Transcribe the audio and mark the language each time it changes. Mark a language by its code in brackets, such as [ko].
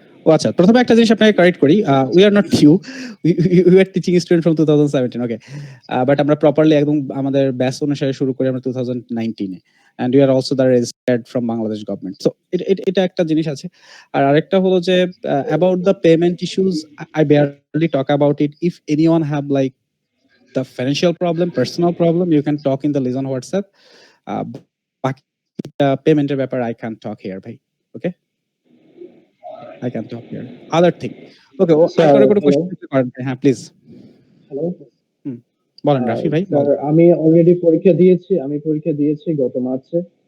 [bn] ও আচ্ছা, প্রথমে একটা জিনিস আপনাকে কারেক্ট করি। [en] We are not new. We are teaching student from 2017, okay. [bn] But আমরা প্রপারলি একদম আমাদের ব্যাচ অনুসারে শুরু করি আমরা 2019 এ। [en] And we are also the registered from Bangladesh government. [bn] So এটা একটা জিনিস আছে। আর আরেকটা হলো যে [en] About the payment issues, I barely talk about it. If anyone have like the financial problem, personal problem, you can talk in the Lizon WhatsApp. [bn] বাকি পেমেন্টের ব্যাপার [en] I can't talk here ভাই। Okay? I can talk here. Other thing. Okay, Sir, [bn] আর কোনো [en] hello? [bn] Question করতে পারেন? হ্যাঁ, please. [en] hello [bn] বলেন রাফি ভাই। স্যার, আমি অলরেডি পরীক্ষা দিয়েছি গত মার্চে।